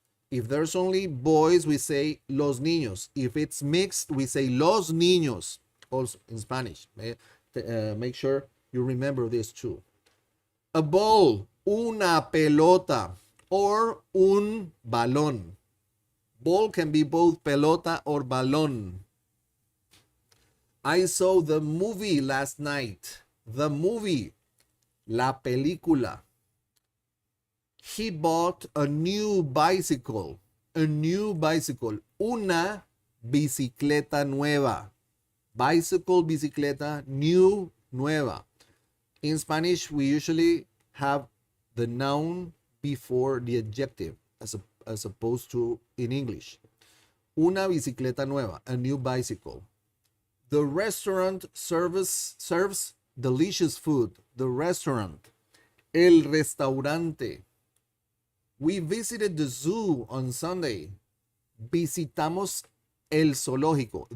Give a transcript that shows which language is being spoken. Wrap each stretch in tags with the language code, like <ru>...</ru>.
<en>If there's only boys, we say</en> <es>los niños.</es> <en>If it's mixed, we say</en> <es>los niños,</es> <en>also in Spanish. Make sure you remember this too. A ball,</en> <es>una pelota,</es> <en>or</en> <es>un balón.</es> <en>Ball can be both pelota or balón. I saw the movie last night. The movie,</en> <es>la película.</es> <en>He bought a new bicycle. A new bicycle.</en> <es>Una bicicleta nueva.</es> <en>Bicycle, bicicleta, new, nueva. In Spanish, we usually have the noun before the adjective as opposed to in English.</en> <es>Una bicicleta nueva,</es> <en>a new bicycle. The restaurant serves delicious food. The restaurant.</en> <es>El restaurante.</es> <en>We visited the zoo on Sunday.</en> <es>Visitamos el zoológico.</es>